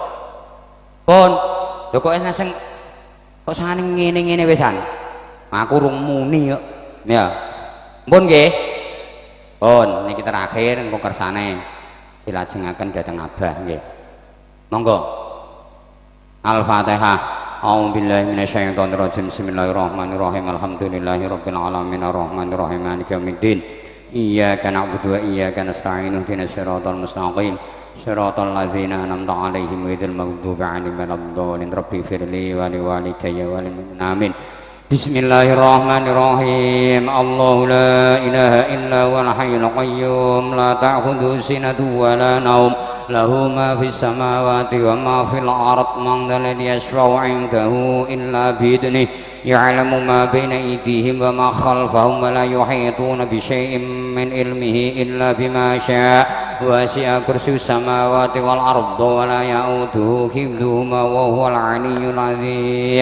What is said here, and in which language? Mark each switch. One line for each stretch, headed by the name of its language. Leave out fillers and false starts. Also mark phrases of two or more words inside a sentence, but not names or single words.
Javanese: Lho kok enak sing kok sangane ngene-ngene wisan. Aku rung muni kok. Ya. Pun nggih. Pun niki terakhir engko kersane dilajengaken dhateng Abah nggih. Monggo.
Arabic: الفاتحة. أعوذ بالله من الشيطان الرجيم. بسم الله الرحمن الرحيم. الحمد لله رب العالمين الرحمن الرحيم مالك يوم الدين. إياك نعبد وإياك نستعين. اهدنا الصراط المستقيم. صراط الذين أنعمت عليهم غير المغضوب عليهم ولا الضالين. رب اغفر لي ولوالدي وللمؤمنين. آمين. بسم الله الرحمن الرحيم. الله لا إله إلا هو الحي القيوم لا تأخذه سنة ولا نوم له ما في السماوات وما في الأرض من ذا الذي يشفع عنده إلا بإذنه يعلم ما بين أيديهم وما خلفهم ولا يحيطون بشيء من علمه إلا بما شاء وسع كرسيه السماوات والأرض ولا يئوده حفظهما وهو العلي العظيم.